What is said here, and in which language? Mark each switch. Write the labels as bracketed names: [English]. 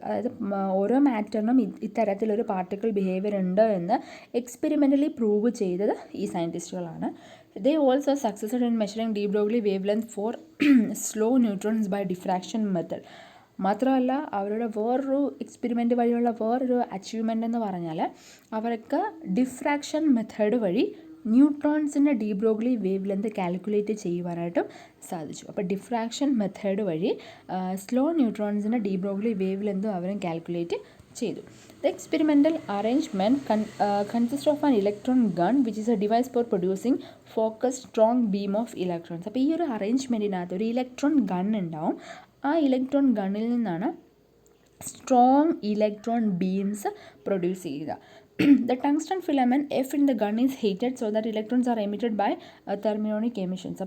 [Malayalam] അതായത് ഓരോ മാറ്ററിനും ഇത്തരത്തിലൊരു പാർട്ടിക്കിൾ ബിഹേവിയർ ഉണ്ട് എന്ന് എക്സ്പെരിമെൻ്റലി പ്രൂവ് ചെയ്തത് ഈ സയൻറ്റിസ്റ്റുകളാണ്. [English] They also succeeded in measuring de Broglie wavelength for slow neutrons by diffraction method. [Malayalam] മാത്രമല്ല അവരുടെ വേറൊരു എക്സ്പെരിമെൻ്റ് വഴിയുള്ള വേറൊരു അച്ചീവ്മെൻ്റ് എന്ന് പറഞ്ഞാൽ അവർക്ക് ഡിഫ്രാക്ഷൻ മെത്തേഡ് വഴി ന്യൂട്രോൺസിൻ്റെ D Broglie wave length calculate ചെയ്യുവാനായിട്ടും സാധിച്ചു. അപ്പോൾ ഡിഫ്രാക്ഷൻ മെത്തേഡ് വഴി സ്ലോ ന്യൂട്രോൺസിൻ്റെ ഡി ബ്രോഗ്ലി വേവ് ലെന്തും അവരും കാൽക്കുലേറ്റ് ചെയ്തു. [English] The experimental arrangement consists of an electron gun which is a device for producing focused strong beam of electrons. [Malayalam] അപ്പോൾ ഈ ഒരു അറേഞ്ച്മെൻറ്റിനകത്ത് ഒരു electron gun ഉണ്ടാവും. ആ ഇലക്ട്രോൺ ഗണ്ണിൽ നിന്നാണ് സ്ട്രോങ് ഇലക്ട്രോൺ ബീംസ് പ്രൊഡ്യൂസ് ചെയ്യുക. [English] The tungsten filament F in the gun is heated so that electrons are emitted by thermionic emissions.